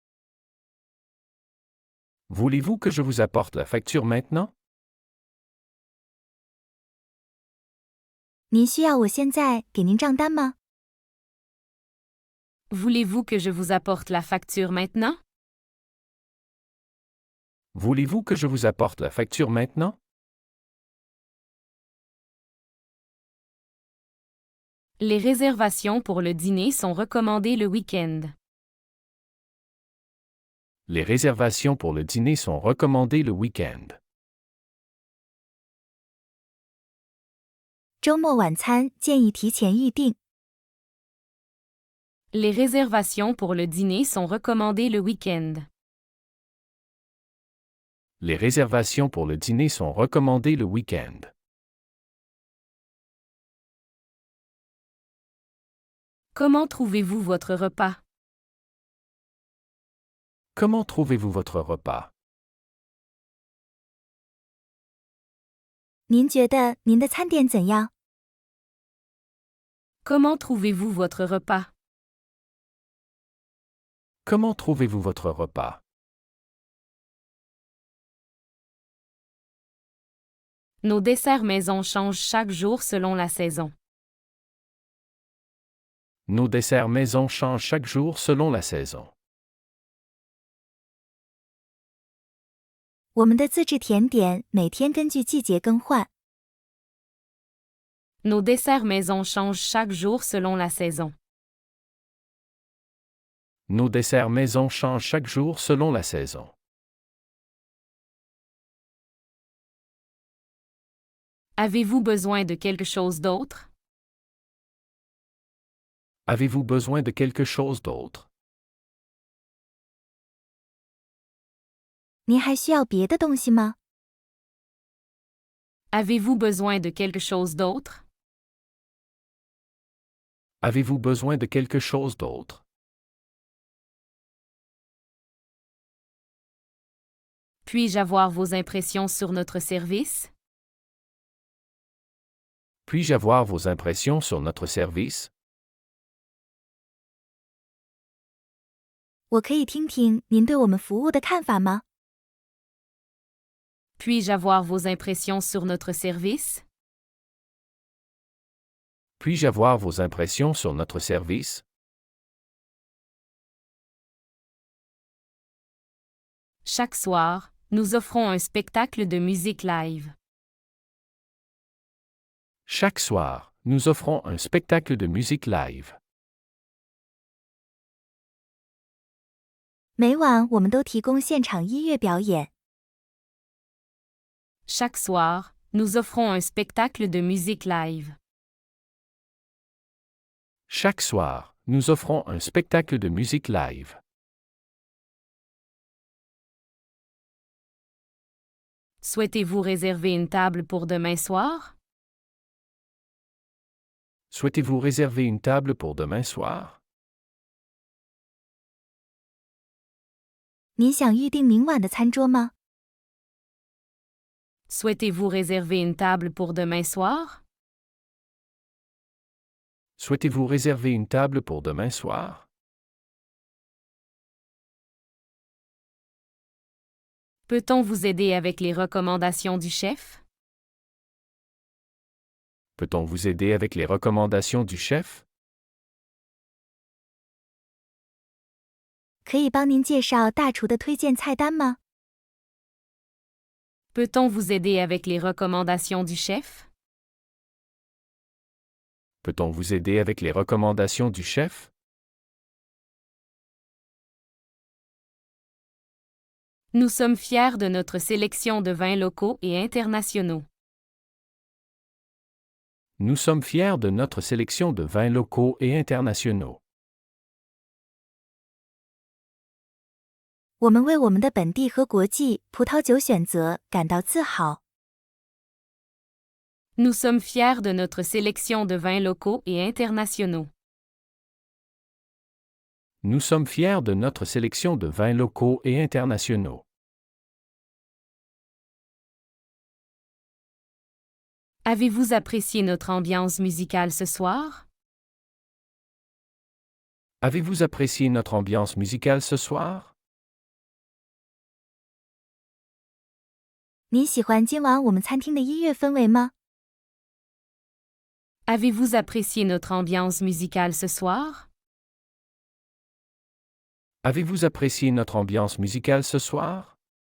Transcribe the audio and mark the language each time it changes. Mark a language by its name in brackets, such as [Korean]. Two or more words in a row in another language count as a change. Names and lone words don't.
[French] Voulez-vous que je vous apporte la facture maintenant? [Chinese] 您需要我现在给您账单吗？ [French] Voulez-vous que je vous apporte la facture maintenant? Voulez-vous que je vous apporte la facture maintenant? Les réservations pour le dîner sont recommandées le week-end. Les réservations pour le dîner sont recommandées le week-end. [Chinese] 周末晚餐建议提前预订。 [French] Les réservations pour le dîner sont recommandées le week-end. Les réservations pour le dîner sont recommandées le week-end. Comment trouvez-vous votre repas? Comment trouvez-vous votre repas? [Chinese] 您觉得您的餐点怎样？ [French] Comment trouvez-vous votre repas? Comment trouvez-vous votre repas? Nos desserts maison changent chaque jour selon la saison. Nos desserts maison changent chaque jour selon la saison. [Chinese] 我们的自制甜点每天根据季节更换。 [French] Nos desserts maison changent chaque jour selon la saison. Nos desserts maison changent chaque jour selon la saison. Avez-vous besoin de quelque chose d'autre? Avez-vous besoin de quelque chose d'autre? [Chinese] 您还需要别的东西吗？ [French] Avez-vous besoin de quelque chose d'autre? Avez-vous besoin de quelque chose d'autre? Puis-je avoir vos impressions sur notre service? Puis-je avoir vos impressions sur notre service? [Chinese] 我可以听听您对我们服务的看法吗？ [French] Puis-je avoir vos impressions sur notre service? Puis-je avoir vos impressions sur notre service? Chaque soir, nous offrons un spectacle de musique live. Chaque soir, nous offrons un spectacle de musique live. [Chinese] 每晚我们都提供现场音乐表演。 [French] Chaque soir, nous offrons un spectacle de musique live. Chaque soir, nous offrons un spectacle de musique live. Souhaitez-vous réserver une table pour demain soir? Souhaitez-vous réserver une table pour demain soir? [Chinese] 您想预订明晚的餐桌吗？ [French] Souhaitez-vous réserver une table pour demain soir? Souhaitez-vous réserver une table pour demain soir? Peut-on vous aider avec les recommandations du chef? Peut-on vous aider avec les recommandations du chef? [Chinese] 可以帮您介绍大厨的推荐菜单吗？ [French] Peut-on vous aider avec les recommandations du chef? Peut-on vous aider avec les recommandations du chef? Nous sommes fiers de notre sélection de vins locaux et internationaux. Nous sommes fiers de notre sélection de vins locaux et internationaux. [Chinese] 我们为我们的本地和国际葡萄酒选择感到自豪。 [French] Nous sommes fiers de notre sélection de vins locaux et internationaux. Nous sommes fiers de notre sélection de vins locaux et internationaux. Avez-vous apprécié notre ambiance musicale ce soir? Avez-vous apprécié notre ambiance musicale ce soir? [Chinese] 您喜欢今晚我们餐厅的音乐氛围吗？ [French] Avez-vous apprécié notre ambiance musicale ce soir? Avez-vous apprécié notre ambiance musicale ce soir?